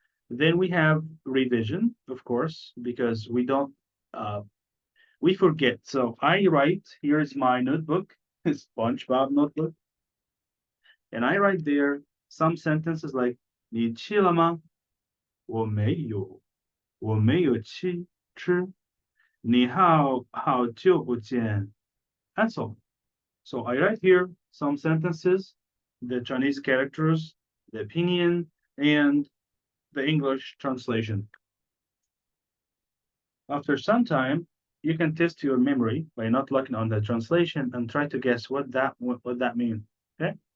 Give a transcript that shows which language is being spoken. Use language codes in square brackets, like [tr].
[en] Then we have revision, of course, because we forget. So I write, here's my notebook, SpongeBob notebook, and I write there some sentences like [zh] 你吃了吗？我没有，我没有吃。你好久不见。 [en] and so on. So I write here some sentences, the Chinese characters, the opinion, and the English translation. After some time, you can test your memory by not looking on the translation and try to guess what that means. Okay?